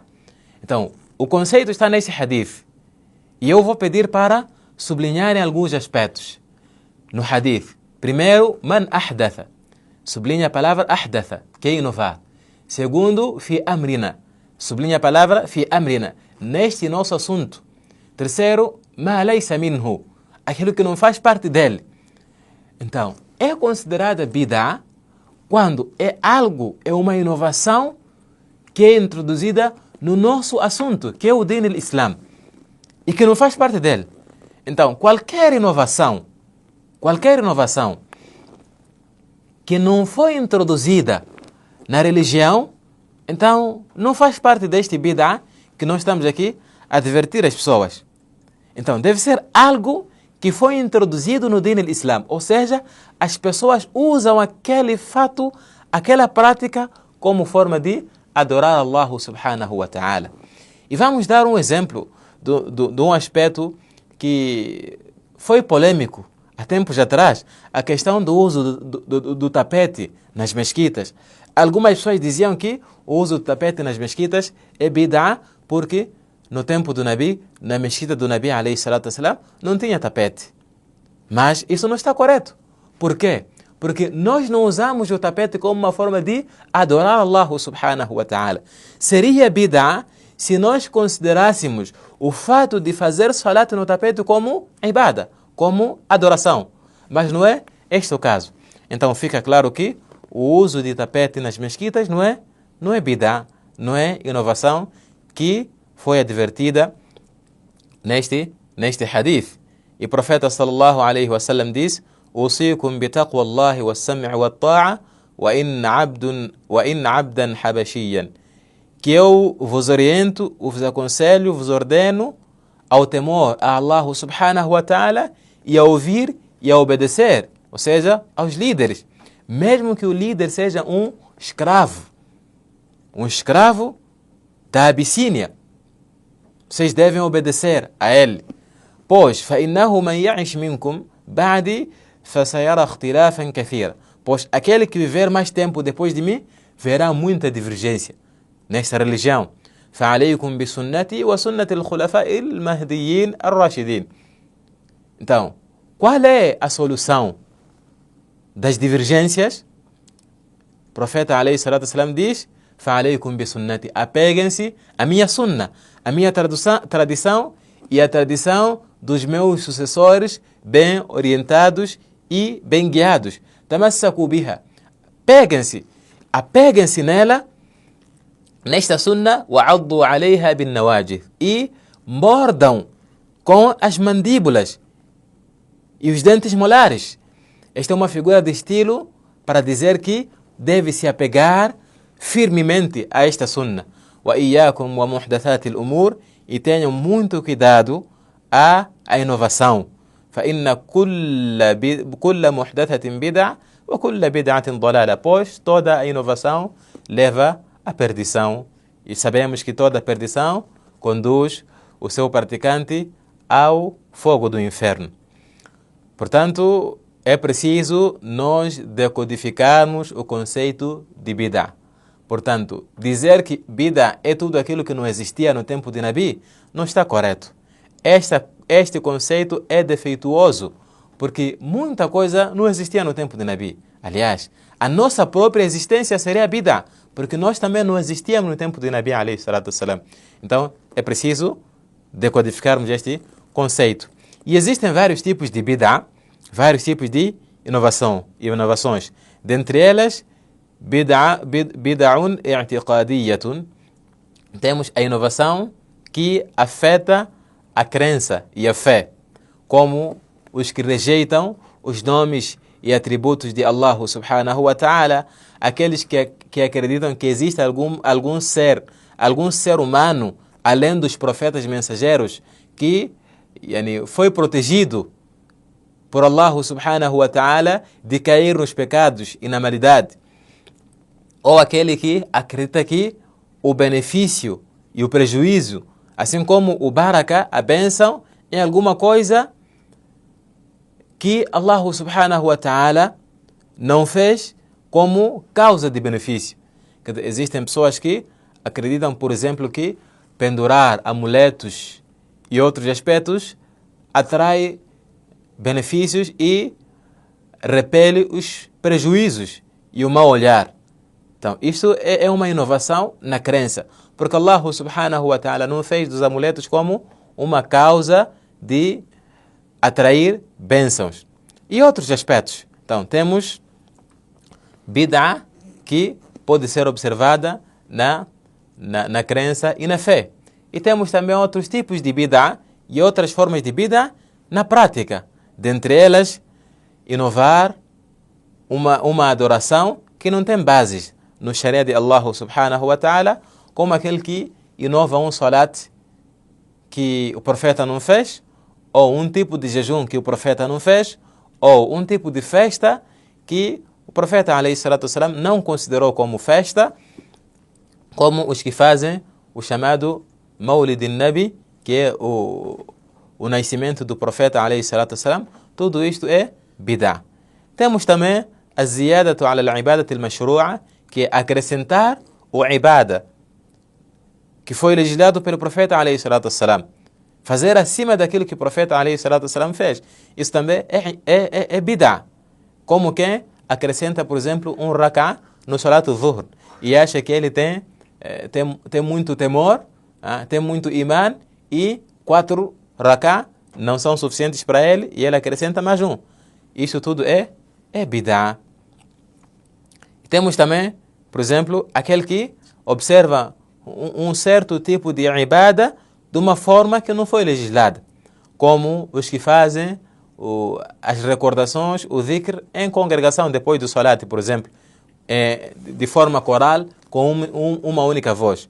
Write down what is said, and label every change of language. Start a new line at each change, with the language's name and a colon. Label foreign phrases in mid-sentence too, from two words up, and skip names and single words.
Portuguese: Então, o conceito está nesse hadith. E eu vou pedir para sublinharem alguns aspectos no hadith.
Arabic: Primeiro, من أحدث.
Portuguese: Sublinha a palavra ahdatha, que é inovar.
Arabic: Segundo, في أمرنا.
Portuguese: Sublinha a palavra
Arabic: في أمرنا,
Portuguese: neste nosso assunto. Terceiro,
Arabic: ما ليس منه,
Portuguese: aquilo que não faz parte dele. Então, é considerada bid'ah quando é algo, é uma inovação que é introduzida no nosso assunto, que é o
Arabic: دين الإسلام,
Portuguese: e que não faz parte dele. Então, qualquer inovação que não foi introduzida na religião, então não faz parte deste bid'ah que nós estamos aqui a advertir as pessoas. Então deve ser algo que foi introduzido no
Arabic: دين الإسلام,
Portuguese: ou seja, as pessoas usam aquele fato, aquela prática como forma de adorar
Arabic: الله سبحانه وتعالى.
Portuguese: E vamos dar um exemplo de um aspecto que foi polêmico há tempos atrás, a questão do uso do tapete nas mesquitas. Algumas pessoas diziam que o uso do tapete nas mesquitas é bid'ah porque no tempo do Nabi, na mesquita do
Arabic: النبي عليه الصلاة والسلام,
Portuguese: não tinha tapete. Mas isso não está correto. Por quê? Porque nós não usamos o tapete como uma forma de adorar
Arabic: الله سبحانه وتعالى.
Portuguese: Seria bid'ah se nós considerássemos o fato de fazer salat no tapete como ibada, como adoração. Mas não é este o caso. Então fica claro que o uso de tapete nas mesquitas não é bid'ah, não é inovação que foi advertida neste hadith. E o profeta
Arabic: صلى الله عليه وسلم diz: "أوصيكم بتقوى الله والسمع والطاعة وإن عبدا حبشيا."
Portuguese: Que eu vos oriento, vos aconselho, vos ordeno ao temor a
Arabic: الله سبحانه وتعالى
Portuguese: e a ouvir e a obedecer, ou seja, aos líderes, mesmo que o líder seja um escravo da Abissínia, vocês devem obedecer a ele. Pois,
Arabic: فَإِنَّهُ مَنْ يَعِشْ مِنْكُمْ بَعْدِي فَسَيَرَى اخْتِلَافًا كَثِيرًا.
Portuguese: Pois aquele que viver mais tempo depois de mim verá muita divergência nesta religião.
Arabic: فَعَلَيْكُمْ بِسُنَّتِي وَسُنَّةِ الْخُلَفَاءِ الْمَهْدِيِّينَ الرَّاشِدِينَ.
Portuguese: Então, qual é a solução das divergências? O profeta
Arabic: عليه الصلاة والسلام diz: فَعَلَيْكُمْ بِسُنَّتِي.
Portuguese: Apeguem-se à minha sunna, à minha tradição e à tradição dos meus sucessores bem orientados e bem guiados.
Arabic: تمسكوا بها.
Portuguese: Apeguem-se nela, nesta sunna,
Arabic: وَعَضُّوا عَلَيْهَا بِالنَّوَاجِذِ.
Portuguese: E mordam com as mandíbulas e os dentes molares. Esta é uma figura de estilo para dizer que deve se apegar firmemente a esta sunna.
Arabic: وَإِيَّاكُمْ وَمُحْدَثَاتِ الْأُمُورِ.
Portuguese: E tenham muito cuidado à inovação.
Arabic: فَإِنَّ كُلَّ مُحْدَثَةٍ بِدْعَةٍ وَكُلَّ بِدْعَةٍ ضَلَالَةٍ.
Portuguese: Pois toda a inovação leva à perdição. E sabemos que toda perdição conduz o seu praticante ao fogo do inferno. Portanto, é preciso nós decodificarmos o conceito de bid'ah. Portanto, dizer que bid'ah é tudo aquilo que não existia no tempo de Nabi não está correto. Este conceito é defeituoso, porque muita coisa não existia no tempo de Nabi. Aliás, a nossa própria existência seria bid'ah, porque nós também não existíamos no tempo de
Arabic: النبي عليه الصلاة والسلام.
Portuguese: Então, é preciso decodificarmos este conceito. E existem vários tipos de bid'ah, vários tipos de inovações. Dentre elas,
Arabic: بدع اعتقادية.
Portuguese: Temos a inovação que afeta a crença e a fé, como os que rejeitam os nomes e atributos de
Arabic: الله سبحانه وتعالى,
Portuguese: aqueles que acreditam que existe algum ser humano, além dos profetas mensageiros, que foi protegido por
Arabic: الله سبحانه وتعالى
Portuguese: de cair nos pecados e na maldade. Ou aquele que acredita que o benefício e o prejuízo, assim como o baraka, a bênção, em alguma coisa que
Arabic: الله سبحانه وتعالى
Portuguese: não fez como causa de benefício. Existem pessoas que acreditam, por exemplo, que pendurar amuletos e outros aspectos atrai benefícios e repele os prejuízos e o mau olhar. Então, isto é uma inovação na crença, porque
Arabic: الله سبحانه وتعالى
Portuguese: não fez dos amuletos como uma causa de atrair bênçãos. E outros aspectos. Então, temos bid'ah, que pode ser observada na crença e na fé. E temos também outros tipos de bid'ah e outras formas de bid'ah na prática. Dentre elas, inovar uma adoração que não tem bases no Sharia de
Arabic: الله سبحانه وتعالى,
Portuguese: como aquele que inova um salat que o profeta não fez, ou um tipo de jejum que o profeta não fez, ou um tipo de festa que o profeta
Arabic: عليه الصلاة والسلام
Portuguese: não considerou como festa, como os que fazem o chamado
Arabic: مولد النبي,
Portuguese: que é o nascimento do profeta
Arabic: عليه الصلاة والسلام.
Portuguese: Tudo isto é bid'ah. Temos também a
Arabic: زيادة على العبادات المشروعة,
Portuguese: que é acrescentar o ibada que foi legislado pelo profeta
Arabic: عليه الصلاة والسلام,
Portuguese: fazer acima daquilo que o profeta
Arabic: عليه الصلاة والسلام
Portuguese: fez. Isso também é bid'ah. Como quem acrescenta, por exemplo, um rak'ah no
Arabic: صلاة الظهر
Portuguese: e acha que ele tem muito temor, tem muito iman, e 4 rak'ah não são suficientes para ele e ele acrescenta mais um. Isso tudo é bid'ah. Temos também, por exemplo, aquele que observa um certo tipo de ibada de uma forma que não foi legislada, como os que fazem as recordações, o dhikr em congregação depois do salat, por exemplo, de forma coral, com uma única voz.